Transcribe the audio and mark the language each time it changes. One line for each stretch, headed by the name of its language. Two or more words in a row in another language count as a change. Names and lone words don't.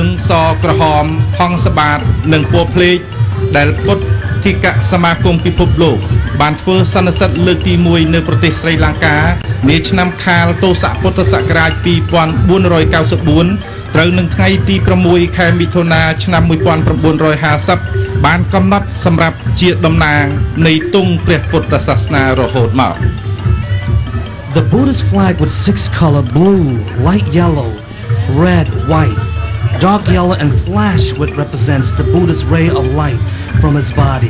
Khmer: សក្រហមហង្សបាតនិងពណ៌ភ្លេកដែលពុទ្ធធិកសមាគមពិភពលោកបានធ្វើសន្និសីទលើកទី1នៅប្រទេសស្រីលង្កានាឆ្នាំខាលទសពុទ្ធសករាជ2494ត្រូវនឹងថ្ងៃទី6ខែមិថុនាឆ្នាំ1950បានកំណត់សម្រាប់ជាតំណាងនៃទង់ព្រះពុទ្ធសាសនារហូតមក
English: The Buddhist flag with 6 colors blue, light yellow, red, white, dark yellow and flash which represents the Buddha's ray of light from his body.